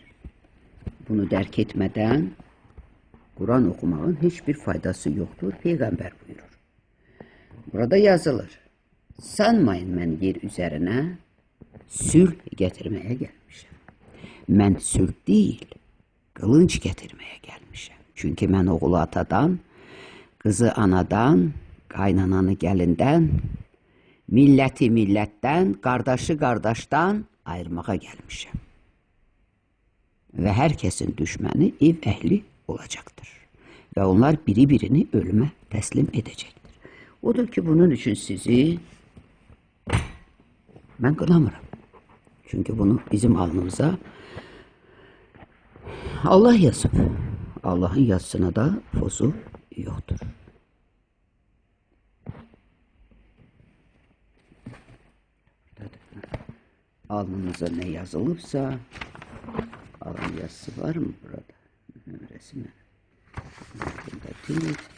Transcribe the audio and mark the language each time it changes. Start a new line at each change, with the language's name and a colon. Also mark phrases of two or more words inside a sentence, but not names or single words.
Turkish: Bunu derk etmeden Kur'an okumanın hiçbir faydası yoktur. Peygamber buyurur. Burada yazılır. Sanmayın ben yer üzerine sülh getirmeye gelmişim. Ben sülh değil, kılınç getirmeye gelmişim. Çünkü ben oğlu atadan
Azerbaijani: Qızı anadan, qaynananı gəlindən, milləti millətdən, qardaşı qardaşdan ayırmağa gəlmişəm. Və hər kəsin düşməni ev əhli olacaqdır. Və onlar biri-birini ölümə təslim edəcəkdir. Odur ki, bunun üçün sizi mən qınamıram. Çünki bunu bizim alnımıza Allah yazıb.
Turkish: Allah'ın yazısına da pozu yoktur. Alnınıza ne yazılıpsa, alın yazısı var mı burada? Resmi. Burada değil.